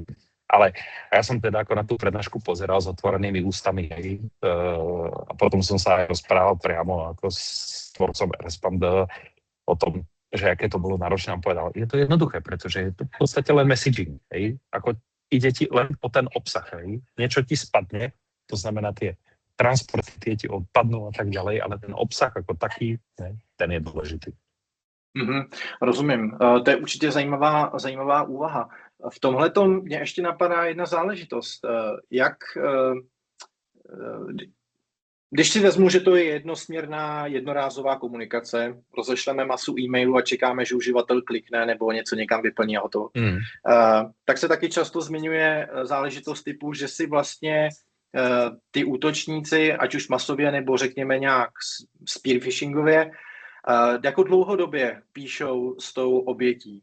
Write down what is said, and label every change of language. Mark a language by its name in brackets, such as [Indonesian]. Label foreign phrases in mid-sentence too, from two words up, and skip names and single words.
[Slovak] Ale ja som teda ako na tú prednášku pozeral s otvorenými ústami, hej, a potom som sa aj rozprával priamo ako s tvorcom Rspam-D o tom, že aké to bolo náročné, on povedal, je to jednoduché, pretože je to v podstate len messaging, hej, ako ide ti len o ten obsah, hej, niečo ti spadne, to znamená tie transporty, tie ti odpadnú a tak ďalej, ale ten obsah ako taký, hej, ten je dôležitý. [Czech] Rozumím. To je určitě zajímavá úvaha. V tomhletom mě ještě napadá jedna záležitost. Když si vezmu, že to je jednosměrná, jednorázová komunikace, rozešleme masu e-mailů a čekáme, že uživatel klikne nebo něco někam vyplní a hotovo, tak se taky často zmiňuje záležitost typu, že si vlastně ty útočníci, ať už masově nebo řekněme nějak spear phishingově, jako dlouhodobě píšou s tou obětí.